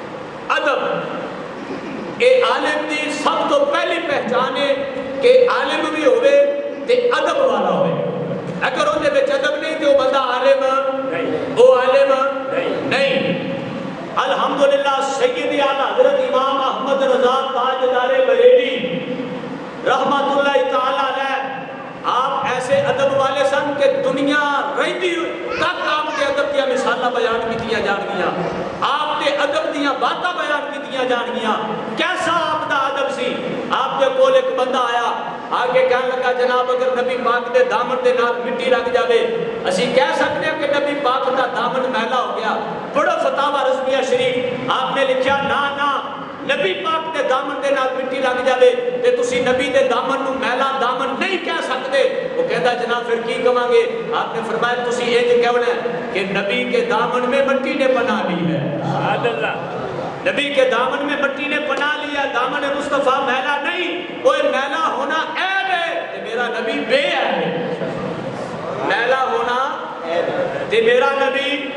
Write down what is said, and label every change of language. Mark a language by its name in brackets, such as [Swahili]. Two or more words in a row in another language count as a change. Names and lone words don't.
[Punjabi] ادب اے عالم دی سب تو پہلی پہچان ہے کہ عالم بھی ہوئے تے ادب والا ہوئے اگر ان دے بچ ادب نہیں تے وہ بندہ عالم وہ عالم نہیں الحمدللہ سیدی اعلیٰ حضرت امام احمد رضا تاجدار بریلی رحمت اللہ تعالیٰ علیہ آپ ایسے ادب والے سن کہ دنیا رہتی تک آپ کے ادب دیا مثالہ بیان کی دیا جان گیا آپ کے ادب دیا باتیں بیان کی دیا جان گیا کیسا آپ دا ادب سی آپ کے کول ایک بندہ آیا آگے کہنے لگا جناب اگر نبی پاک دے دامن دے نال مٹی لگ جاوے اسی کہہ سکتے ہیں کہ نبی پاک دا دامن میلا ہو گیا پڑھو فتاوی رضویہ شریف آپ نے لکھیا نا نبی پاک دے دامن دے نال مٹی لگ جاوے تے تسی نبی دے دامن نو میلا دامن نہیں کہہ سکتے وہ کہتا جناب پھر کی کہاں گے آپ نے فرمایا تسی انج کہنا ہے کہ [Urdu] نبی کے دامن میں مٹی نے پناہ لی ہے نبی کے دامن میں مٹی نے پناہ لیا [Punjabi] دامن مصطفیٰ میلا نہیں وہ میلا ہونا عیب ہے میرا نبی بے عیب ہے میلا ہونا تے میرا نبی